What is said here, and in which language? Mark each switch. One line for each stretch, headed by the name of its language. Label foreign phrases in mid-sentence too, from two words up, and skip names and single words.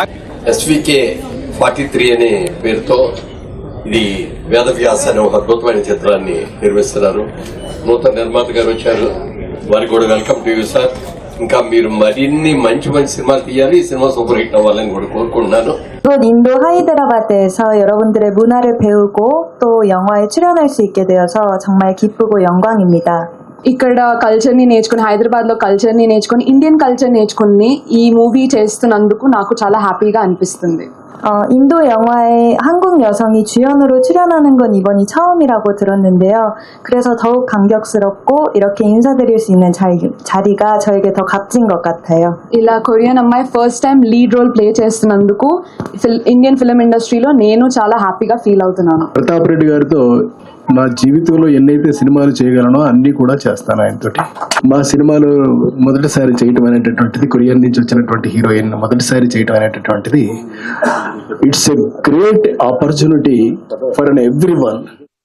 Telugu: ఎస్వికే 43 అనే పేరుతో ఇది వేదవ్యాస్ అనే ఒక అద్భుతమైన చిత్రాన్ని నిర్మిస్తున్నారు. నూతన నిర్మాత గారు వచ్చారు, వారికి కూడా
English: welcome to you sir.
Telugu: ఇంకా మీరు మరిన్ని మంచి మంచి సినిమాలు తీయాలి, ఈ సినిమా సూపర్ హిట్ అవ్వాలని కూడా కోరుకుంటున్నాను.
Korean: 인도 하이드라바드에서 여러분들의 문화를 배우고 또 영화에 출연할 수 있게 되어서 정말 기쁘고 영광입니다.
Telugu: ఇక్కడ కల్చర్ ని నేర్చుకుని, హైదరాబాద్ లో కల్చర్ ని నేర్చుకుని, ఇండియన్ కల్చర్ నేర్చుకుని ఈ మూవీ చేస్తున్నందుకు నాకు చాలా హ్యాపీగా అనిపిస్తుంది.
Korean: 인도 영화에 한국 여성이 주연으로 출연하는 건 이번이 처음이라고 들었는데요. 그래서 더욱 감격스럽고 이렇게 인사드릴 수 있는 자리가 저에게 더 값진 것 같아요.
Telugu: ఇలా కొరియన్ అమ్మాయి
English: first time lead role play
Telugu: చేస్తున్నందుకు
English: Indian film industry
Telugu: నేను చాలా హ్యాపీగా ఫీల్ అవుతున్నాను. ప్రతాప్ రెడ్డి గారితో నా జీవితంలో ఎన్నైతే సినిమాలు చేయగలనో అన్ని కూడా చేస్తాను ఆయనతోటి. మా సినిమాలు మొదటిసారి చేయటం అనేటటువంటిది, కొరియన్ నుంచి వచ్చినటువంటి హీరోయిన్ మొదటిసారి చేయటం అనేటటువంటిది
English: it's a great opportunity for every one.